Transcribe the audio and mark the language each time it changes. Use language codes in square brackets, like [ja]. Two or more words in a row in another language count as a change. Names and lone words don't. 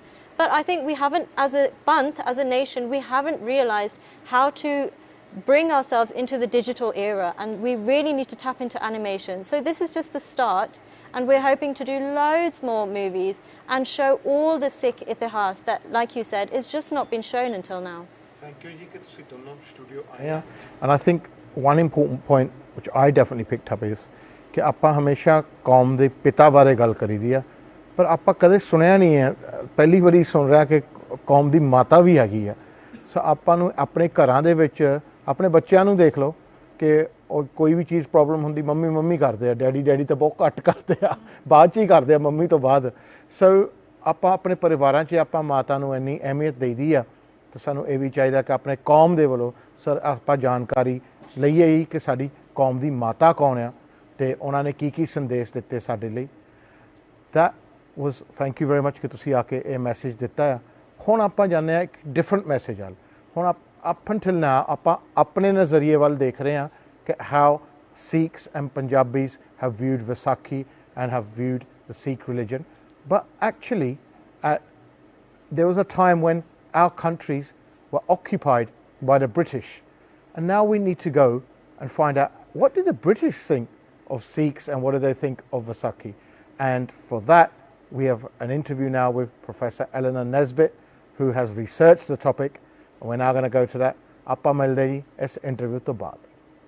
[en] But I think we haven't, as a Panth, as a nation, we haven't realized how to bring ourselves into the digital era, and we really need to tap into animation. So this is just the start, and we're hoping to do loads more movies and show all the Sikh itihas that, like you said, is just not been shown until now. Thank you, ji, that you [hi] दोनों स्टूडियो आए. [en] Yeah, and I think one important point which I definitely picked up is [pa] कि ਆਪਾਂ ਹਮੇਸ਼ਾ ਕੌਮ ਦੇ ਪਿਤਾ ਬਾਰੇ ਗੱਲ ਕਰੀਦੀ ਆ, ਪਰ ਆਪਾਂ ਕਦੇ ਸੁਣਿਆ ਨਹੀਂ ਹੈ, ਪਹਿਲੀ ਵਾਰੀ ਸੁਣ ਰਿਹਾ ਕਿ ਕੌਮ ਦੀ ਮਾਤਾ ਵੀ ਹੈਗੀ ਆ। ਸੋ ਆਪਾਂ ਨੂੰ ਆਪਣੇ ਘਰਾਂ ਦੇ ਵਿੱਚ ਆਪਣੇ ਬੱਚਿਆਂ ਨੂੰ ਦੇਖ ਲਓ ਕਿ ਕੋਈ ਵੀ ਚੀਜ਼ ਪ੍ਰੋਬਲਮ ਹੁੰਦੀ ਮੰਮੀ ਮੰਮੀ ਕਰਦੇ ਆ, ਡੈਡੀ ਡੈਡੀ ਤਾਂ ਬਹੁਤ ਘੱਟ ਕਰਦੇ ਆ, ਬਾਅਦ 'ਚ ਹੀ ਕਰਦੇ ਆ ਮੰਮੀ ਤੋਂ ਬਾਅਦ। ਸੋ ਆਪਾਂ ਆਪਣੇ ਪਰਿਵਾਰਾਂ 'ਚ ਆਪਾਂ ਮਾਤਾ ਨੂੰ ਇੰਨੀ ਅਹਿਮੀਅਤ ਦੇਈਦੀ ਆ, ਤਾਂ ਸਾਨੂੰ ਇਹ ਵੀ ਚਾਹੀਦਾ ਕਿ ਆਪਣੇ ਕੌਮ ਦੇ ਵੱਲੋਂ ਸਰ ਆਪਾਂ ਜਾਣਕਾਰੀ ਲਈਏ ਹੀ ਕਿ ਸਾਡੀ ਕੌਮ ਦੀ ਮਾਤਾ ਕੌਣ ਆ ਅਤੇ ਉਹਨਾਂ ਨੇ ਕੀ ਸੰਦੇਸ਼ ਦਿੱਤੇ ਸਾਡੇ ਲਈ। [en] That was thank you very much [pa] ਕਿ ਤੁਸੀਂ ਆ ਕੇ ਇਹ ਮੈਸੇਜ ਦਿੱਤਾ ਆ। ਹੁਣ ਆਪਾਂ ਜਾਂਦੇ ਹਾਂ ਇੱਕ [en] ਡਿਫਰੈਂਟ ਮੈਸੇਜ [pa] ਵੱਲ। ਹੁਣ [en] up until now [pa] ਆਪਾਂ ਆਪਣੇ ਨਜ਼ਰੀਏ ਵੱਲ ਦੇਖ ਰਹੇ ਹਾਂ ਕਿ [en] how Sikhs and Punjabis have viewed Vaisakhi and have viewed the Sikh religion. But actually there was a time when our countries were occupied by the British, and now we need to go and find out what did the British think of Sikhs and what do they think of Vaisakhi. And for that we have an interview now with Professor Eleanor Nesbitt, who has researched the topic. We're now going to go to that. [pa] ਆਪਾਂ ਮਿਲਦੇ ਜੀ ਇਸ interview ਤੋਂ ਬਾਅਦ.